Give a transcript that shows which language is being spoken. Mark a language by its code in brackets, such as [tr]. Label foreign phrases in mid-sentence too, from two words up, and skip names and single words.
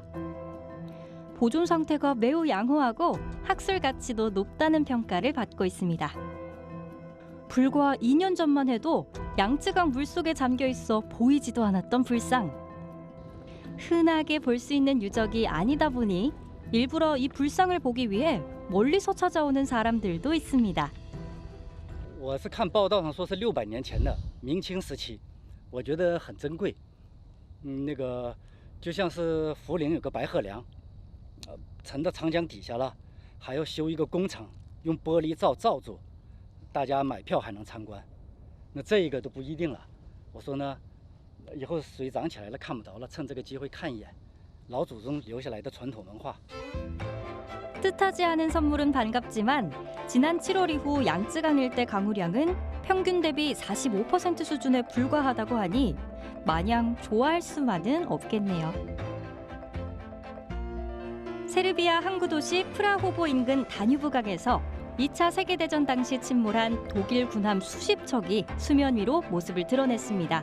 [ko] 보존 상태가 매우 양호하고 학술 가치도 높다는 평가를 받고 있습니다. 불과 2년 전만 해도 양쯔강 물속에 잠겨 있어 보이지도 않았던 불상. 흔하게 볼 수 있는 유적이 아니다 보니 일부러 이 불상을 보기 위해 멀리서 찾아오는 사람들도 있습니다. [zh] 我是看报道上说是600年前的明清时期，我觉得很珍贵。那个就像是涪陵有个白鹤梁，沉到长江底下了，还要修一个工厂，用玻璃罩住，大家买票还能参观。那这个都不一定了。我说呢，以后水涨起来了看不着了，趁这个机会看一眼老祖宗留下来的传统文化。 [ko] 뜻하지 않은 선물은 반갑지만 지난 7월 이후 양쯔강 일대 강우량은 평균 대비 45% 수준에 불과하다고 하니 마냥 좋아할 수만은 없겠네요. 세르비아 항구 도시 프라호보 인근 다뉴브강에서 2차 세계대전 당시 침몰한 독일 군함 수십 척이 수면 위로 모습을 드러냈습니다.